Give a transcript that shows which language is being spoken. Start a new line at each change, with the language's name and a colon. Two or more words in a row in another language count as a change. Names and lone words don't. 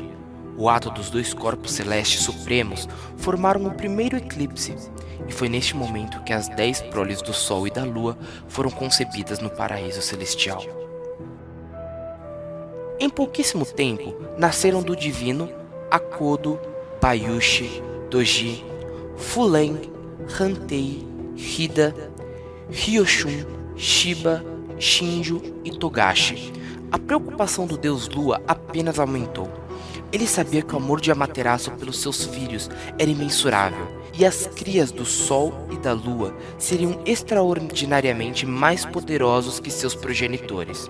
Portuguese: O ato dos dois corpos celestes supremos formaram o primeiro eclipse, e foi neste momento que as 10 proles do Sol e da Lua foram concebidas no paraíso celestial. Em pouquíssimo tempo, nasceram do divino Akodo, Bayushi, Doji, Fulen, Hantei, Hida, Ryoshun, Shiba, Shinju e Togashi. A preocupação do deus Lua apenas aumentou. Ele sabia que o amor de Amaterasu pelos seus filhos era imensurável, e as crias do Sol e da Lua seriam extraordinariamente mais poderosos que seus progenitores.